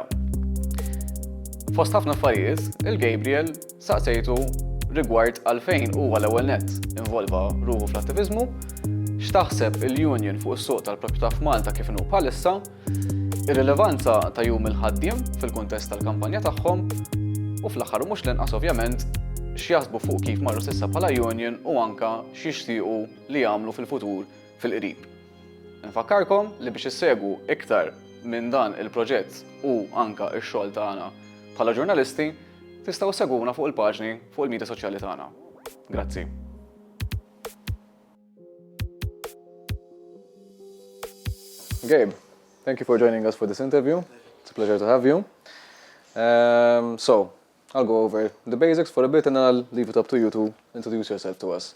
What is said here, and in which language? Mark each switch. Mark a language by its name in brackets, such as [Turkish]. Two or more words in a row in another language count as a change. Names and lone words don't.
[Maltese] Fost ħafna affarijiet, il-Gabriel saqsejtu rigward għalfejn huwa l-ewwel nett involva ruħu fl-attiviżmu, x'taħseb il-union fuq is-suq tal-proprjetà f'Malta kif inhu bħalissa, ir-rilevanza ta' jum il-ħaddiem fil-kuntest tal-kampanja tagħhom u fl-aħħar mhux l-inqas ovvjament x'jaħsbu fuq kif marru s'issa bħala union u anke x'jixtiequ li jagħmlu fil-futur fil-qrib. Nfakkarkom li biex issegwu iktar minn dan il-proġett u anke x-xogħol tagħna bħala ġurnalisti, tistgħu segwuna fuq il-paġni fuq il-midja soċjali tagħna. Grazzi. [English] Gabe, thank you for joining us for this interview. It's a pleasure to have you. So, I'll go over the basics for a bit and then I'll leave it up to you to introduce yourself to us.